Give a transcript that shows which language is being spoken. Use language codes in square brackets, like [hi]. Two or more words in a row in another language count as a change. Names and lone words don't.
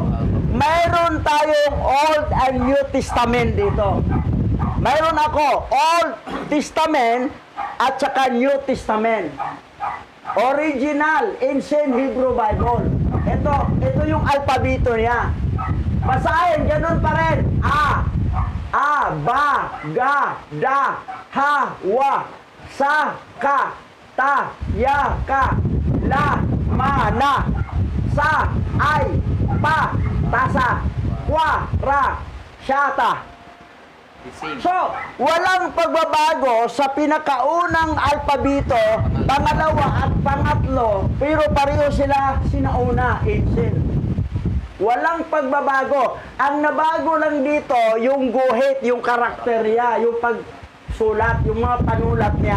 [tl] Mayroon tayong Old and New Testament dito. Mayroon ako, Old Testament at saka New Testament. [en] Original Ancient Hebrew Bible. [tl] Ito yung alpabito niya. Basahin, ganun pa rin. A, ba, ga, da, ha, wa, sa, ka, ta, ya, ka, la, ma, na, sa, ay, pa, tasa, kwa, ra, syata. [en] The same. [tl] So, walang pagbabago sa pinakaunang alpabito, pangalawa at pangatlo, pero pareho sila sinauna, ancient. Walang pagbabago. Ang nabago lang dito, yung guhit, yung karakter niya, yung pagsulat, yung mga panulat niya.